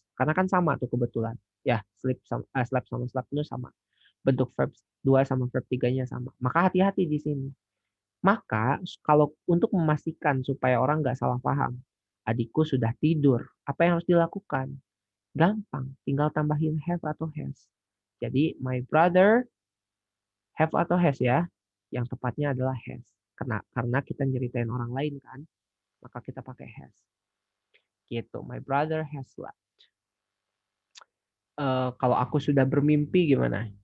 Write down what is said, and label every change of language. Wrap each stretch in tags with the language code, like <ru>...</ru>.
<id>Karena kan sama tuh kebetulan. Ya, sleep sama slept itu sama. Bentuk verb 2 sama verb 3-nya sama. Maka hati-hati di sini. Maka kalau untuk memastikan supaya orang nggak salah paham, adikku sudah tidur, apa yang harus dilakukan? Gampang, tinggal tambahin have atau has.</id> <en>Jadi my brother have atau has ya.</en> <id>Yang tepatnya adalah has. Karena kita nyeritain orang lain kan, maka kita pakai has. Gitu.</id> <en>My brother has left.</en> <id>Kalau aku sudah bermimpi gimana?</id>